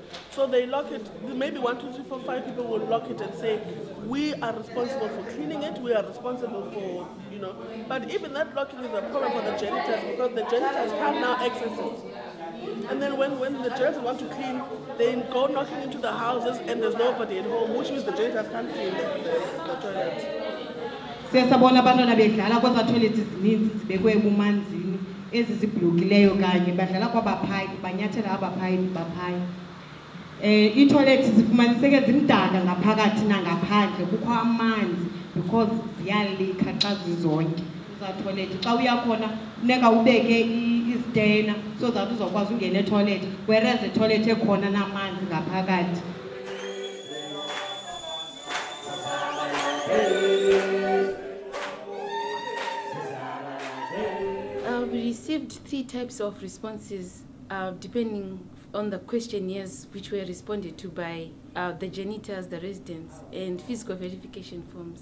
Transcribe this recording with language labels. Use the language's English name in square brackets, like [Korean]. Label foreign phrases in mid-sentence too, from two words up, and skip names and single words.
[English] So they lock it, maybe 1, 2, 3, 4, 5 people will lock it and say, we are responsible for cleaning it, we are responsible for, But even that locking is a problem for the janitors because the janitors can't now access it. And then when the janitors want to clean, they go knocking into the houses and there's nobody at home, which means the janitors can't clean the toilets. [Xhosa] Siyasabona abantwana bedlala kweza toilets ezininzi zibekwe ebumanzini ezizibhlokileyo kanye badlala kwabaphayi banyathela abaphayi baphayi. Itoilet zifumaniseke zimdaka ngaphakathi nangaphandle kukho amanzi because ziyalika xa zizonke. Toilet xa uyakhona funeka ubeke izitena [English] so that [Xhosa] uzokwazi ungena etoilet [English] whereas the toilet [Xhosa] ekhona namanzi ngaphakathi. [English] We received 3 types of responses depending on the questionnaires which were responded to by the janitors, the residents, and physical verification forms.